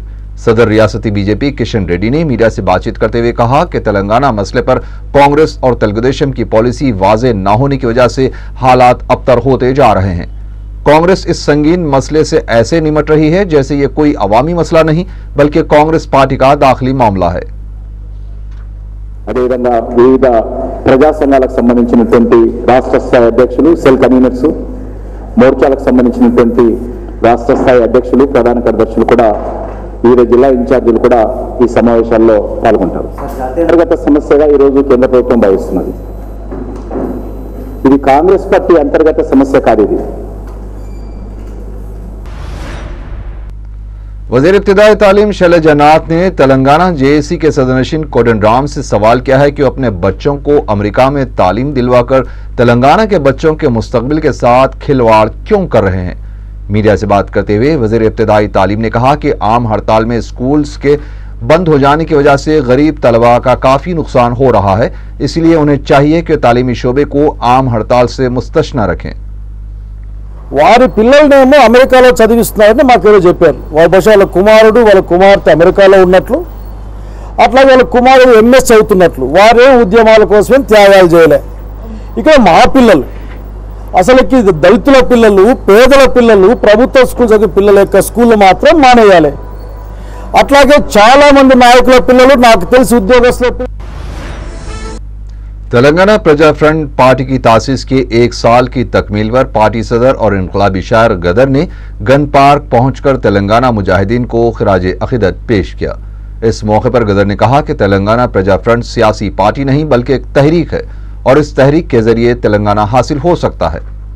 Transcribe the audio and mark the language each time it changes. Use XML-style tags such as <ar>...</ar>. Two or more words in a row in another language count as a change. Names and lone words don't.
<ur>صدر ریاستی بی جے پی کشن ریڈی نے میڈیا سے بات چیت کرتے ہوئے کہا کہ تلنگانہ مسئلے پر کانگریس اور تلگو دیشم کی پالیسی واضح نہ ہونے کی وجہ سے حالات ابتر ہوتے جا رہے ہیں. کانگریس اس سنگین مسئلے سے ایسے نمٹ رہی ہے جیسے یہ کوئی عوامی مسئلہ نہیں بلکہ کانگریس پارٹی کا داخلی معاملہ ہے.</ur> <te>అదేవిధంగా వివిధ ప్రజా సంఘాలకు సంబంధించినటువంటి రాష్ట్ర స్థాయి అధ్యక్షులు,</te> <en>cell conveners,</en> <te>మోర్చాలకు సంబంధించినటువంటి రాష్ట్ర స్థాయి అధ్యక్షులు, ప్రధాన కార్యదర్శులు కూడా వివిధ జిల్లా ఇన్ఛార్జీలు కూడా ఈ సమావేశాల్లో పాల్గొంటారు. అంతర్గత సమస్యగా ఈరోజు కేంద్ర ప్రభుత్వం భావిస్తున్నది. ఇది కాంగ్రెస్ పార్టీ అంతర్గత సమస్య కాదు. ఇది</te> <ur>وزیر ابتدائی تعلیم شیلجا ناتھ نے تلنگانہ جے اے سی کے صدرنشین کودنڈارام سے سوال کیا ہے کہ وہ اپنے بچوں کو امریکہ میں تعلیم دلوا کر تلنگانہ کے بچوں کے مستقبل کے ساتھ کھلواڑ کیوں کر رہے ہیں. میڈیا سے بات کرتے ہوئے وزیر ابتدائی تعلیم نے کہا کہ عام ہڑتال میں اسکولز کے بند ہو جانے کی وجہ سے غریب طلبہ کا کافی نقصان ہو رہا ہے، اس لیے انہیں چاہیے کہ تعلیمی شعبے کو عام ہڑتال سے مستثنیٰ رکھیں.</ur> <te>వారి పిల్లలనేమో అమెరికాలో చదివిస్తున్నారని మాకు ఎవరో చెప్పారు. వాళ్ళ బహుశా వాళ్ళ కుమారుడు వాళ్ళ కుమార్తె అమెరికాలో ఉన్నట్లు, అట్లాగే వాళ్ళ కుమారుడు ఎంఎస్ చదువుతున్నట్లు. వారేం ఉద్యమాల కోసమేం త్యాగాలు చేయలే. ఇక్కడ మా పిల్లలు, అసలుకి దళితుల పిల్లలు, పేదల పిల్లలు, ప్రభుత్వ స్కూల్ చదివే పిల్లల యొక్క స్కూళ్ళు మాత్రం మానేయాలి. అట్లాగే చాలా మంది నాయకుల పిల్లలు, నాకు తెలిసి ఉద్యోగస్తుల</te> <ur>تلنگانہ پرجا فرنٹ پارٹی کی تاسیس کے 1 سال کی تکمیل پر پارٹی صدر اور انقلابی شاعر غدر نے گن پارک پہنچ کر تلنگانہ مجاہدین کو خراج عقیدت پیش کیا. اس موقع پر غدر نے کہا کہ تلنگانہ پرجا فرنٹ سیاسی پارٹی نہیں بلکہ ایک تحریک ہے اور اس تحریک کے ذریعے تلنگانہ حاصل ہو سکتا ہے.</ur>